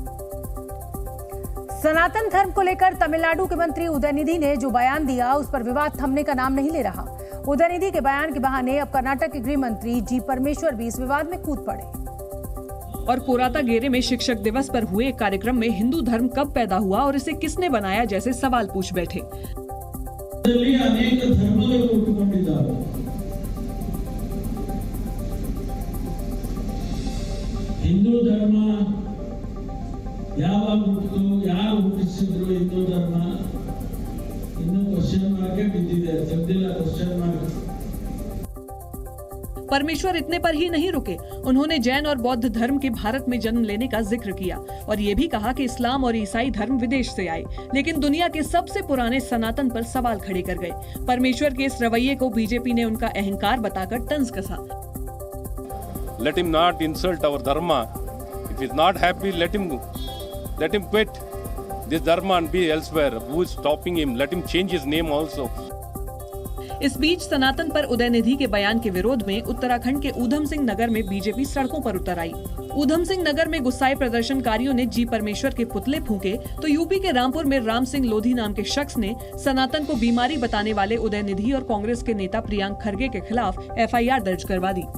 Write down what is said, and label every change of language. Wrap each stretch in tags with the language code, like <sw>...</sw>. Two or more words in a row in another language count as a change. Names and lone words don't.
<hi>सनातन धर्म को लेकर तमिलनाडु के मंत्री उदयनिधि ने जो बयान दिया, उस पर विवाद थमने का नाम नहीं ले रहा। उदयनिधि के बयान के बहाने अब कर्नाटक के गृह मंत्री जी परमेश्वर भी इस विवाद में कूद पड़े। और कोरातागेरे में शिक्षक दिवस पर हुए एक कार्यक्रम में हिंदू धर्म कब पैदा हुआ और इसे किसने बनाया जैसे सवाल पूछ बैठे।</hi> <kn>ಅನೇಕ ಧರ್ಮಗಳು ಹುಟ್ಟಿಕೊಂಡಿದ್ದಾವೆ। ಹಿಂದೂ ಧರ್ಮ ಯಾವಾಗ ಹುಟ್ಟಿತು, ಯಾರು ಹುಟ್ಟಿಸಿದ್ರು ಹಿಂದೂ ಧರ್ಮ ಇನ್ನೂ</kn> <en>question mark</en> <kn>ಬಿದ್ದಿದೆ, ತೆಗೆದಿಲ್ಲ</kn> <en>question mark.</en> <hi>परमेश्वर इतने पर ही नहीं रुके, उन्होंने जैन और बौद्ध धर्म के भारत में जन्म लेने का जिक्र किया और ये भी कहा कि इस्लाम और ईसाई धर्म विदेश से आए, लेकिन दुनिया के सबसे पुराने सनातन पर सवाल खड़े कर गए। परमेश्वर के इस रवैये को बीजेपी ने उनका अहंकार बताकर तंज कसा।</hi> <en>Let him not insult our dharma. If he is not happy, let him quit this dharma and be elsewhere. Who is stopping him? Let him change his name also.</en> <hi>इस बीच सनातन पर उदयनिधि के बयान के विरोध में उत्तराखंड के ऊधम सिंह नगर में बीजेपी सड़कों पर उतर आई। ऊधम सिंह नगर में गुस्साए प्रदर्शनकारियों ने जी परमेश्वर के पुतले फूंके, तो यूपी के रामपुर में राम सिंह लोधी नाम के शख्स ने सनातन को बीमारी बताने वाले उदयनिधि और कांग्रेस के नेता प्रियांक खरगे के खिलाफ एफआईआर दर्ज करवा दी।</hi>